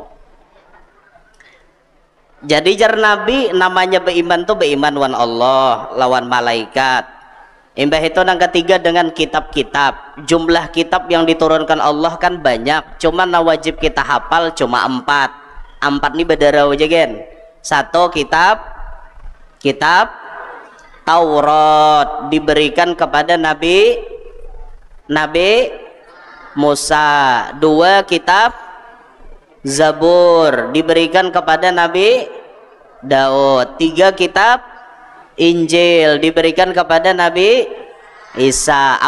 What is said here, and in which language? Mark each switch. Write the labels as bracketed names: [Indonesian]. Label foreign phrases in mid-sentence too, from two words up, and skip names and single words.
[Banjar] Jadi jar Nabi namanya beriman tuh beriman wan Allah lawan malaikat. [Indonesian] Imbah itu yang ketiga dengan kitab-kitab. Jumlah kitab yang diturunkan Allah kan banyak. Cuma wajib kita hafal cuma 4. 4 [Banjar] nih bedara aja gen. [Indonesian] 1 kitab Taurat diberikan kepada Nabi Musa. 2 kitab Zabur diberikan kepada Nabi Daud. 3 kitab Injil diberikan kepada Nabi Isa.